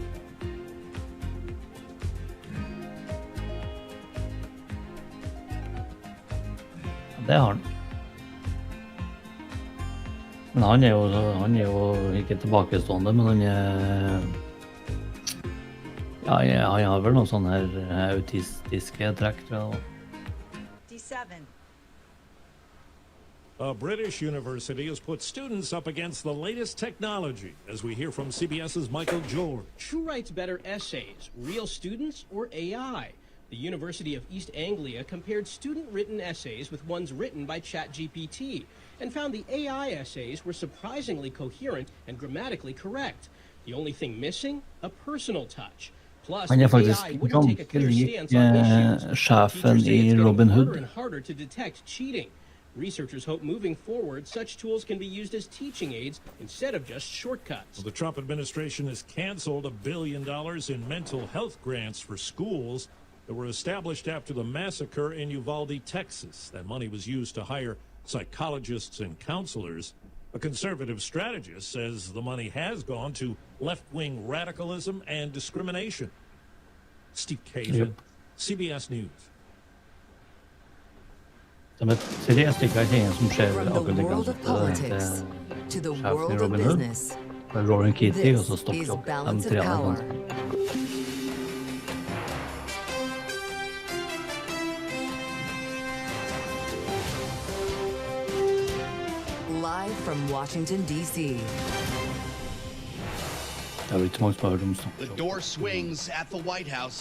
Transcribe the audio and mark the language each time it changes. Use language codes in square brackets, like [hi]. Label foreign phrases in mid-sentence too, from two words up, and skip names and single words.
[no] Det har han. Men han er jo ikke tilbakestående, men han er... Ja, han har vel noen sånne her autistiske trekk, tror jeg. [en] A British university has put students up against the latest technology, as we hear from CBS's Michael George. Who writes better essays, real students or AI? The University of East Anglia compared student-written essays with ones written by ChatGPT and found the AI essays were surprisingly coherent and grammatically correct. The only thing missing? A personal touch. Plus, [no] Han er faktisk ganske lik sjefen i Robin Hood. [en] Researchers hope moving forward, such tools can be used as teaching aids instead of just shortcuts. Well, the Trump administration has canceled $1 billion in mental health grants for schools that were established after the massacre in Uvalde, Texas. That money was used to hire psychologists and counselors. A conservative strategist says the money has gone to left-wing radicalism and discrimination. Steve Caven, CBS News. [no] Som et seriøst stykke ting som skjer akkurat like til sjefen i Robin Hood, med Roaring Kitty, og så stopper opp de tre andre. [en] Live from Washington, D.C. The door swings at the White House.